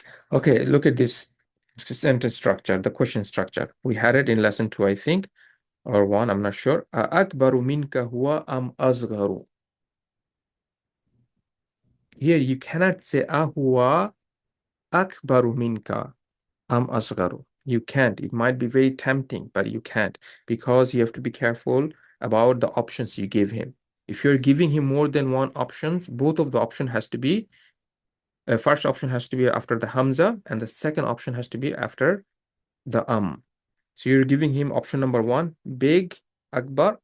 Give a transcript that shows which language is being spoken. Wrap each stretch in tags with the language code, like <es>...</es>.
<en>Okay, look at this sentence structure, the question structure. We had it in lesson 2, I think, or 1, I'm not sure.</en> <ar>أكبر منك هو أم أصغر?</ar> <en>Here you cannot say</en> <ar>أهو أكبر منك أم أصغر.</ar> <en>You can't. It might be very tempting, but you can't, because you have to be careful about the options you give him. If you're giving him more than one option, both of the option has to be, first option has to be after the Hamza, and the second option has to be after the So you're giving him option number 1, big, akbar.</en>